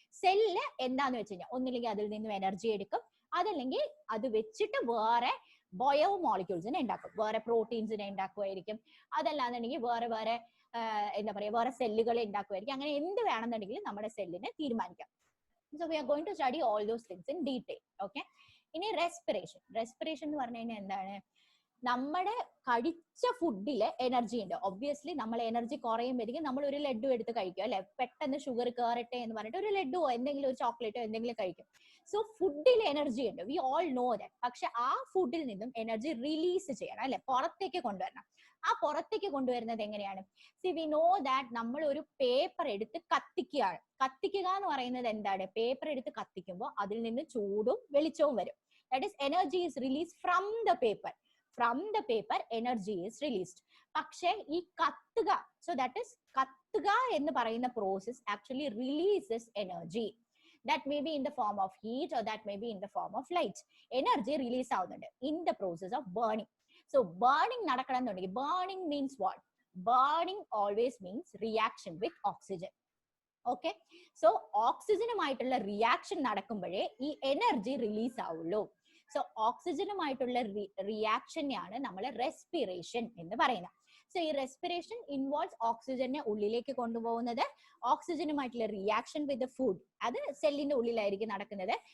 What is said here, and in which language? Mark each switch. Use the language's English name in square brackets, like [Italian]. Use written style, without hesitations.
[Malayalam] Cell എന്താന്ന് വെച്ച് കഴിഞ്ഞാൽ ഒന്നില്ലെങ്കിൽ അതിൽ നിന്നും എനർജി എടുക്കും, അതല്ലെങ്കിൽ അത് വെച്ചിട്ട് വേറെ ബയോ മോളിക്യൂൾസിനെ ഉണ്ടാക്കും, വേറെ പ്രോട്ടീൻസിനെ ഉണ്ടാക്കുമായിരിക്കും, അതല്ലാന്നുണ്ടെങ്കിൽ വേറെ എന്താ പറയുക, വേറെ സെല്ലുകളെ ഉണ്ടാക്കുമായിരിക്കും. അങ്ങനെ എന്ത് വേണമെന്നുണ്ടെങ്കിലും നമ്മുടെ സെല്ലിനെ തീരുമാനിക്കാം. [English] So we are going to study all those things in detail. [Malayalam] Okay, ഇനി റെസ്പിറേഷൻ എന്ന് പറഞ്ഞു കഴിഞ്ഞാൽ എന്താണ്? നമ്മുടെ കഴിച്ച ഫുഡില് എനർജി ഉണ്ട്. ഒബ്വിയസ്ലി നമ്മൾ എനർജി കുറയുമ്പോഴേക്കും നമ്മൾ ഒരു ലഡു എടുത്ത് കഴിക്കും, അല്ലെ? പെട്ടെന്ന് ഷുഗർ കയറട്ടെ എന്ന് പറഞ്ഞിട്ട് ഒരു ലഡുവോ എന്തെങ്കിലും ഒരു ചോക്ലേറ്റോ എന്തെങ്കിലും കഴിക്കും. സോ ഫുഡിൽ എനർജി ഉണ്ട്, [English] We all know that. [Malayalam] പക്ഷെ ആ ഫുഡിൽ നിന്നും എനർജി റിലീസ് ചെയ്യണം, അല്ലെ? പുറത്തേക്ക് കൊണ്ടുവരണം. ആ പുറത്തേക്ക് കൊണ്ടുവരുന്നത് എങ്ങനെയാണ്? [English] see we know that [Malayalam] നമ്മൾ ഒരു പേപ്പർ എടുത്ത് കത്തിക്കുകയാണ്. കത്തിക്കുക എന്ന് പറയുന്നത് എന്താണ്? പേപ്പർ എടുത്ത് കത്തിക്കുമ്പോൾ അതിൽ നിന്ന് ചൂടും വെളിച്ചവും വരും. [English] That is energy is release from the paper. From the paper energy is released. [Malayalam] പക്ഷേ ഈ കത്തുക, [English] so that is [Malayalam] കത്തുക എന്ന് പറയുന്ന process [English] actually releases energy. That may be in the form of heat or that may be in the form of light. Energy release [Malayalam] ആവുന്നുണ്ട് [English] in the process of burning. So burning [Malayalam] നടക്കണം എന്നുണ്ടെങ്കിൽ, [English] burning means what? Burning always means reaction with oxygen. [Malayalam] Okay, so ഓക്സിജനുമായിട്ടുള്ള reaction നടക്കുമ്പോഴേ ഈ energy release ആവുള്ളൂ. So ഓക്സിജനുമായിട്ടുള്ള റിയാക്ഷനെയാണ് നമ്മൾ respiration എന്ന് പറയുന്നത്. So so ഈ respiration involves ഓക്സിജനെ ഉള്ളിലേക്ക് കൊണ്ടുപോകുന്നത്, ഓക്സിജനുമായിട്ടുള്ള റിയാക്ഷൻ വിത്ത് ഫുഡ്, അത് സെല്ലിന്റെ ഉള്ളിലായിരിക്കും നടക്കുന്നത്.